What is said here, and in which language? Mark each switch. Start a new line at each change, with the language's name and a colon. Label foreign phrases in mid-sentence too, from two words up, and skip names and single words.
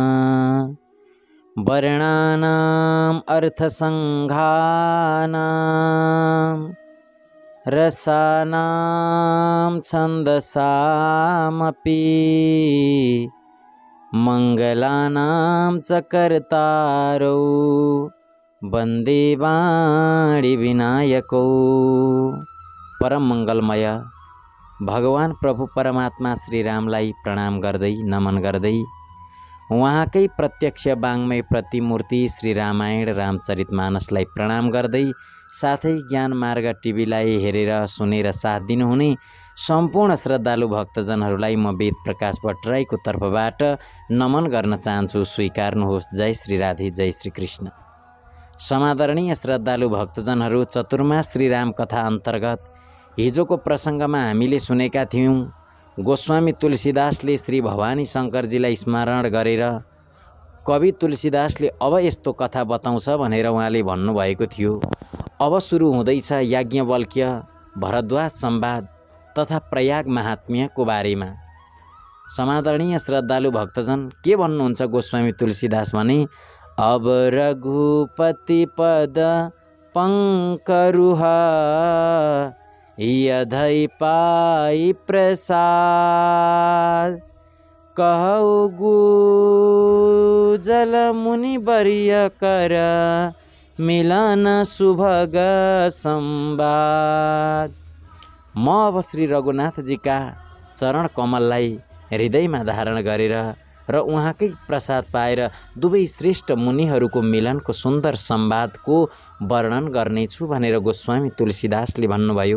Sanskrit: वर्णानाम् अर्थसंघानां रसानां छन्दसामपि मंगलानां च कर्तारौ वन्दे वाणी विनायकौ।
Nepali: परम मंगलमय भगवान प्रभु परमात्मा श्री रामलाई प्रणाम गर्दै नमन गर्दै उहाँकै प्रत्यक्ष वाङ्मय प्रतिमूर्ति श्री रामायण रामचरितमानसलाई प्रणाम गर्दै साथै ज्ञान मार्ग टिभीलाई हेरेर सुनेर साथ दिनुहुने सम्पूर्ण श्रद्धालु भक्तजनहरूलाई म वेद प्रकाश भट्टराईको तर्फबाट नमन गर्न चाहन्छु। स्वीकार्नुहोस्। जय श्री राधे, जय श्री कृष्ण। समादरणीय श्रद्धालु भक्तजनहरू, चतुर्मास श्री राम कथा अन्तर्गत हिजोको प्रसङ्गमा हामीले सुनेका थियौँ गोस्वामी तुलसीदासले श्री भवानी शङ्करजीलाई स्मरण गरेर कवि तुलसीदासले अब यस्तो कथा बताउँछ भनेर उहाँले भन्नुभएको थियो। अब सुरु हुँदैछ याज्ञवल्क्य भरद्वाज संवाद तथा प्रयाग महात्म्यको बारेमा। समादरणीय श्रद्धालु भक्तजन, के भन्नुहुन्छ गोस्वामी तुलसीदास भने,
Awadhi: अब रघुपति पद पंकरुहा यधै पाई प्रसाद कहु गुजल मुनि वर्य कर मिलन सुभग संवाद।
Nepali: म अब श्री रघुनाथजीका चरण कमललाई हृदयमा धारण गरेर र उहाँकै प्रसाद पाएर दुवै श्रेष्ठ मुनिहरूको मिलनको सुन्दर संवादको वर्णन गर्नेछु भनेर गोस्वामी तुलसीदासले भन्नुभयो।